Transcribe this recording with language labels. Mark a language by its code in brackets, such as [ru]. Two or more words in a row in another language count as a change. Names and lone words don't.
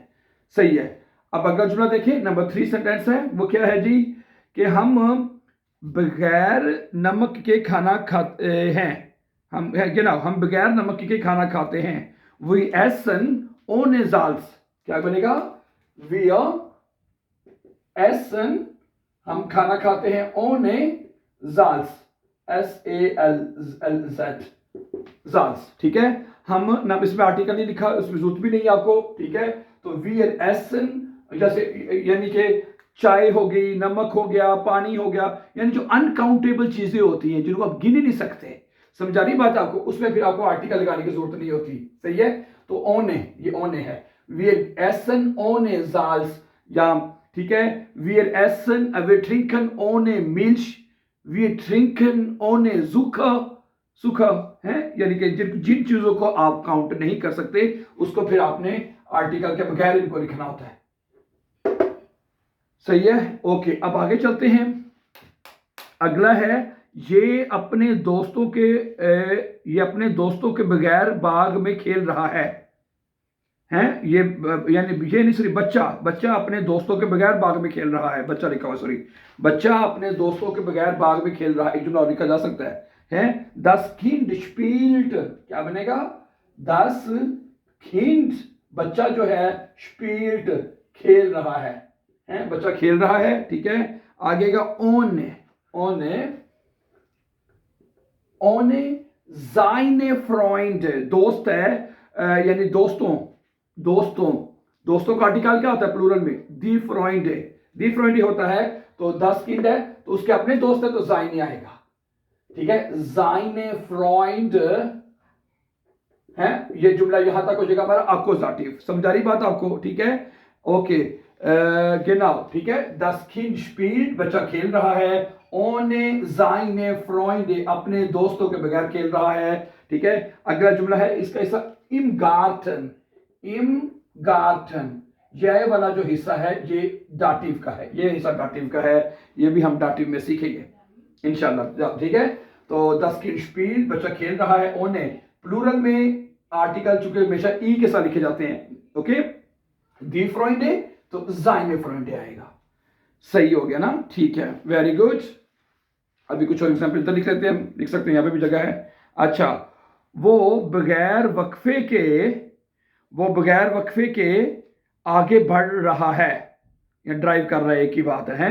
[hi] सही है। अब अगला जुमला देखिए, नंबर 3 सेंटेंस है, वो क्या है जी कि हम बगैर नमक के खाना खाते हैं, हम genau, हम बगैर नमक के खाना खाते हैं। [de] wir essen ohne Salz, [hi] क्या बनेगा? [de] wir essen, [hi] हम खाना खाते हैं [de] ohne Salz, SALZ, Salz, [hi] ठीक है। हम ना, इसमें आर्टिकल नहीं लिखा, उसमें जरूरत भी नहीं है आपको, ठीक है। तो [de] wir essen [hi] जैसे यानी कि चाय हो गई, नमक हो गया, पानी हो गया, यानी जो अनकाउंटेबल चीजें होती हैं जिनको आप गिन ही नहीं सकते, समझा रही बात आपको, उसमें फिर आपको आर्टिकल लगाने की जरूरत नहीं होती। सही है। तो ओने, ये ओने है, [de] wir essen ohne Salz, [hi] या ठीक है, [de] wir trinken ohne Milch, wir trinken ohne Zucker [hi] है, यानी कि जिन चीजों को आप काउंट नहीं कर सकते उसको फिर आपने आर्टिकल के बगैर इनको लिखना होता है। सही है। ओके, अब आगे चलते हैं। अगला है, ये अपने दोस्तों के बगैर बाग में खेल रहा है, हैं, ये यानी ये नहीं, सॉरी, बच्चा अपने दोस्तों के बगैर बाग में खेल रहा है, बच्चा लिखा हुआ, सॉरी, बच्चा अपने दोस्तों के बगैर बाग में खेल रहा है, एक जुमला और लिखा जा सकता है, [de] das Kind spielt, [hi] क्या बनेगा? [de] das Kind, [hi] बच्चा जो है, spielt, खेल रहा है, बच्चा खेल रहा है, ठीक है। आगे का [de] ohne seine Freund, [hi] दोस्त है, यानी दोस्तों का आर्टिकल क्या होता है प्लूरल में? [de] die Freund [hi] होता है। तो 10 किंड है तो उसके अपने दोस्त है तो जाइने आएगा, ठीक है, [de] seine Freund [hi] है। ये जुमला यहां तक हो जाएगा हमारा अक्कुजाटिव। समझा रही बात आपको? ठीक है, ओके, genau, ठीक है। [de] das Kind spielt, [hi] बच्चा खेल रहा है, [de] ohne seine Freunde, [hi] अपने दोस्तों के बगैर खेल रहा है, ठीक है। अगला जुमला है, इसका हिस्सा [de] im Garten, [hi] यह वाला जो हिस्सा है ये डाटिव का है, ये हिस्सा डाटिव का है, ये भी हम डाटिव में सीखेंगे इंशाल्लाह, ठीक है। तो [de] das Kind spielt, [hi] बच्चा खेल रहा है, ohne प्लूरल में आर्टिकल चूंकि हमेशा ई के साथ लिखे जाते हैं, ओके, [de] die Freunde [hi] तो [de] seine Freunde [hi] आएगा। सही हो गया ना? ठीक है, [en] very good. [hi] अभी कुछ और एग्जाम्पल इधर लिख लेते हैं, हम लिख सकते हैं, यहाँ पे भी जगह है। अच्छा, वो बगैर वक्फे के आगे बढ़ रहा है, या ड्राइव कर रहा है, एक ही बात है।